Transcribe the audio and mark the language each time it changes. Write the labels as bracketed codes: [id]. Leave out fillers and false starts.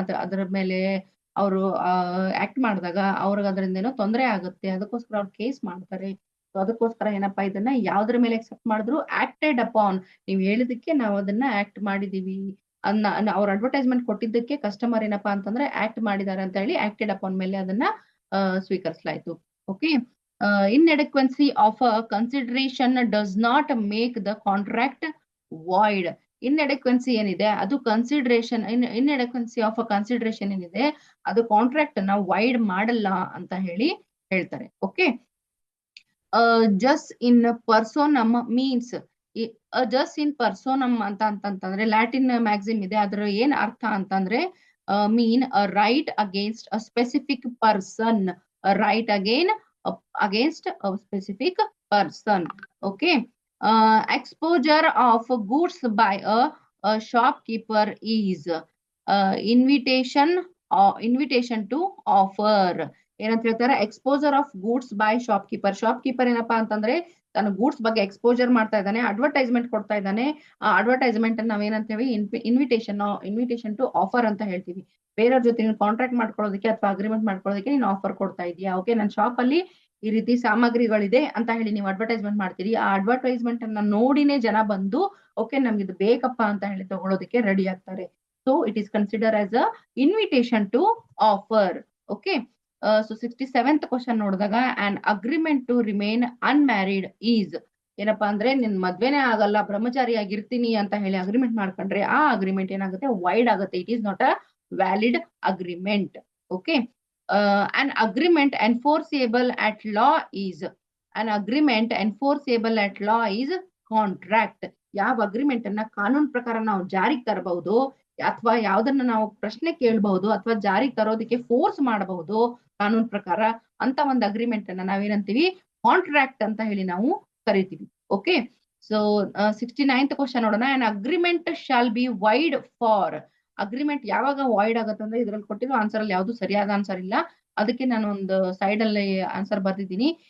[kn] ಅದ್ರ ಮೇಲೆ ಅವರು ಆಕ್ಟ್ ಮಾಡಿದಾಗ ಅವ್ರಿಗೆ ಅದರಿಂದ ಏನೋ ತೊಂದರೆ ಆಗುತ್ತೆ, ಅದಕ್ಕೋಸ್ಕರ ಅವ್ರು ಕೇಸ್ ಮಾಡ್ತಾರೆ. ಅದಕ್ಕೋಸ್ಕರ ಏನಪ್ಪಾ, ಇದನ್ನ ಯಾವ್ದ್ರ ಮೇಲೆ ಅಕ್ಸೆಪ್ಟ್ ಮಾಡಿದ್ರು, ಆಕ್ಟೆಡ್ ಅಪಾನ್. ನೀವು ಹೇಳಿದಕ್ಕೆ ನಾವು ಅದನ್ನ ಆಕ್ಟ್ ಮಾಡಿದೀವಿ, ಅದನ್ನ ಅವ್ರ ಅಡ್ವರ್ಟೈಸ್ಮೆಂಟ್ ಕೊಟ್ಟಿದ್ದಕ್ಕೆ ಕಸ್ಟಮರ್ ಏನಪ್ಪಾ ಅಂತಂದ್ರೆ ಆಕ್ಟ್ ಮಾಡಿದ್ದಾರೆ ಅಂತ ಆಕ್ಟೆಡ್ ಅಪಾನ್ ಮೇಲೆ ಅದನ್ನ ಸ್ವೀಕರಿಸಲಾಯ್ತು. Okay. [en] Inadequacy of a consideration does not make the contract void. [kn] Inadequacy ಏನಿದೆ ಅದು consideration, [en] inadequacy of a consideration [kn] ಏನಿದೆ ಅದು ಕಾಂಟ್ರಾಕ್ಟ್ ಅನ್ನ ವೈಡ್ ಮಾಡಲ್ಲ ಅಂತ ಹೇಳ್ತಾರೆ. ಓಕೆ. ಜಸ್ ಇನ್ ಪರ್ಸೋನಮ್ ಮೀನ್ಸ್, ಜಸ್ ಇನ್ ಪರ್ಸೋನಮ್ ಅಂತಂದ್ರೆ ಲ್ಯಾಟಿನ್ ಮ್ಯಾಕ್ಸಿಮ್ ಇದೆ, ಅದರ ಏನ್ ಅರ್ಥ ಅಂತಂದ್ರೆ [en] Mean a right against a specific person, right against a specific person. Okay. Exposure of goods by a shopkeeper is invitation to offer. [kn] ಏನಂತ ಹೇಳ್ತಾರೆ, [en] Exposure of goods by shopkeeper. [kn] Shopkeeper ಏನಪ್ಪಾ ಅಂತಂದ್ರೆ ತನ್ನ ಗೂಡ್ಸ್ ಬಗ್ಗೆ ಎಕ್ಸ್ಪೋಜರ್ ಮಾಡ್ತಾ ಇದ್ದಾನೆ, ಅಡ್ವರ್ಟೈಸ್ಮೆಂಟ್ ಕೊಡ್ತಾ ಇದ್ದಾನೆ. ಆ ಅಡ್ವರ್ಟೈಸ್ಮೆಂಟ್ ಅನ್ನ ನಾವೇನಂತೇವಿ, ಇನ್ವಿಟೇಷನ್ ಟು ಆಫರ್ ಅಂತ ಹೇಳ್ತೀವಿ. ಬೇರೆಯವ್ರ ಜೊತೆ ನೀನು ಕಾಂಟ್ರಾಕ್ಟ್ ಮಾಡ್ಕೊಳ್ಳೋದಕ್ಕೆ ಅಥವಾ ಅಗ್ರಿಮೆಂಟ್ ಮಾಡ್ಕೊಳ್ಳೋದಕ್ಕೆ ನೀನು ಆಫರ್ ಕೊಡ್ತಾ ಇದೀಯಾ. ಓಕೆ, ನನ್ನ ಶಾಪ್ ಅಲ್ಲಿ ಈ ರೀತಿ ಸಾಮಗ್ರಿಗಳಿದೆ ಅಂತ ಹೇಳಿ ನೀವು ಅಡ್ವರ್ಟೈಸ್ಮೆಂಟ್ ಮಾಡ್ತೀರಿ. ಆ ಅಡ್ವರ್ಟೈಸ್ಮೆಂಟ್ ಅನ್ನ ನೋಡಿನೇ ಜನ ಬಂದು ಓಕೆ ನಮ್ಗೆ ಇದು ಬೇಕಪ್ಪ ಅಂತ ಹೇಳಿ ತಗೊಳ್ಳೋದಕ್ಕೆ ರೆಡಿ ಆಗ್ತಾರೆ. [en] So it is consider as a invitation to offer. Okay. [kn] So 67th question ನೋಡಿದಾಗ, [en] on agreement to remain unmarried is, [kn] ಏನಪ್ಪಾ ಅಂದ್ರೆ ನಿನ್ ಮದ್ವೆನೇ ಆಗಲ್ಲ, ಬ್ರಹ್ಮಚಾರಿ ಆಗಿರ್ತೀನಿ ಅಂತ ಹೇಳಿ ಅಗ್ರಿಮೆಂಟ್ ಮಾಡ್ಕೊಂಡ್ರೆ ಆ ಅಗ್ರಿಮೆಂಟ್ ಏನಾಗುತ್ತೆ, ವೈಡ್ ಆಗುತ್ತೆ. [en] It is not a valid agreement. Okay. an agreement enforceable at law is, an agreement enforceable at law is contract. [kn] ಯಾವ ಅಗ್ರಿಮೆಂಟ್ ಅನ್ನ ಕಾನೂನು ಪ್ರಕಾರ ನಾವು ಜಾರಿಗೆ ತರಬಹುದು ಅಥವಾ ಯಾವ್ದನ್ನ ನಾವು ಪ್ರಶ್ನೆ ಕೇಳಬಹುದು ಅಥವಾ ಜಾರಿಗೆ ತರೋದಕ್ಕೆ ಫೋರ್ಸ್ ಮಾಡಬಹುದು ಕಾನೂನು ಪ್ರಕಾರ, ಅಂತ ಒಂದು ಅಗ್ರಿಮೆಂಟ್ ಅನ್ನ ನಾವೇನಂತೀವಿ, ಕಾಂಟ್ರಾಕ್ಟ್ ಅಂತ ಹೇಳಿ ನಾವು ಕರಿತೀವಿ. ಓಕೆ. ಸೊ 69th ಕ್ವಶನ್ ನೋಡೋಣ. [en] an agreement shall be void for, [kn] agreement ಯಾವಾಗ ವಾಯ್ಡ್ ಆಗುತ್ತೆ ಅಂದ್ರೆ ಇದ್ರಲ್ಲಿ ಕೊಟ್ಟಿರೋ ಆನ್ಸರ್ ಅಲ್ಲಿ ಯಾವ್ದು ಸರಿಯಾದ ಆನ್ಸರ್ ಇಲ್ಲ, ಅದಕ್ಕೆ ನಾನು ಒಂದು ಸೈಡ್ ಅಲ್ಲಿ ಆನ್ಸರ್ ಬರ್ದಿದ್ದೀನಿ.